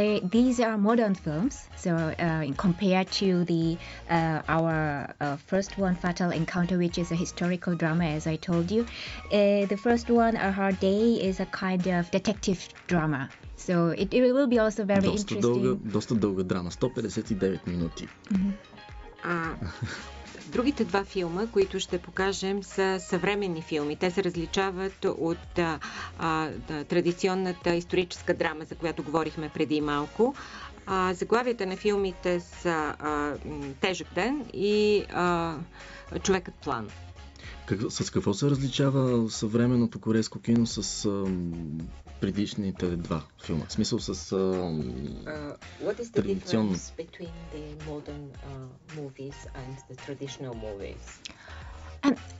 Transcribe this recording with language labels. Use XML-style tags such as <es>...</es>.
<en>These are modern films, so compared to our first one, Fatal Encounter, which is a historical drama, as I told you. The first one, A Hard Day, is a kind of detective drama. So it will be also very interesting.</en> <bg>Доста дълга драма, 159 минути. Mm-hmm. Другите 2 филма, които ще покажем, са съвременни филми. Те се различават от традиционната историческа драма, за която говорихме преди малко. Заглавията на филмите са Тежък ден и Човекът план. С какво се различава съвременното корейско кино с предишните 2 филма? В смисъл с</bg> <en>What is the difference between the modern movies and the traditional movies?</en>